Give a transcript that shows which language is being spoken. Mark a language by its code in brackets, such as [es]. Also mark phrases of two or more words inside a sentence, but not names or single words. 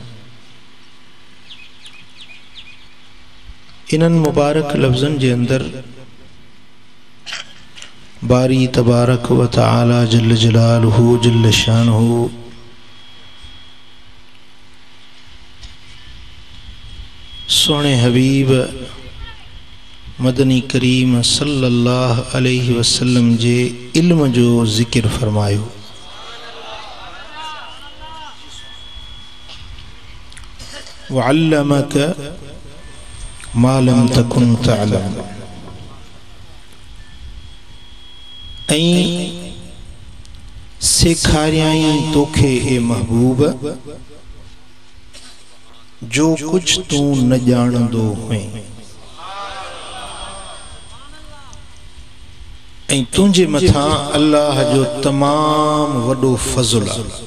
[sd] इन्हनि मुबारक लफ्ज़न जे अंदर [ar] باري تبارك وتعالى جل جلاله جل شانه [sd] सोने हबीब मदनी करीम [ar] صلى الله عليه وسلم [sd] जे इल्म जो ज़िक्र फरमायो। [ar] وعلمك ما لم تكن تعلم, [sd] ऐं सेखारियाई तोखे ए महबूब जो कुछ तू न जाणंदो हुए, ऐं तुझे मथा अल्लाह जो तमाम वडो फज़ल आहे।